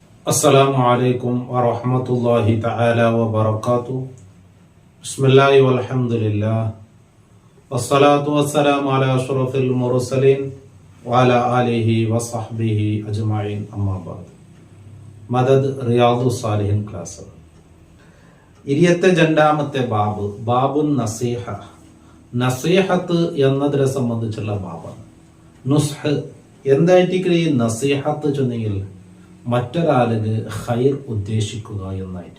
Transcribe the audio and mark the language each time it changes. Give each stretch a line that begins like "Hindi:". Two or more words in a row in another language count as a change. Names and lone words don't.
Arabic: السلام عليكم ورحمة الله تعالى وبركاته. بسم الله والحمد لله والصلاة والسلام على أشرف المرسلين وعلى آله وصحبه أجمعين أما بعد.
Malayalam: മദദ് റിയാദു സാലിഹിൻ ക്ലാസ് 22ാമത്തെ
Arabic: باب النصيحة.
Malayalam: നസീഹത്ത് എന്നതിനെ സംബന്ധിച്ചുള്ള ബാബാണ്. നുസ്ഹ് എന്തായിട്ട് ഈ നസീഹത്ത് ചെന്നെങ്കിൽ മറ്റൊരാളിന് ഖൈർ ഉദ്ദേശിക്കുക എന്നായിട്ട്.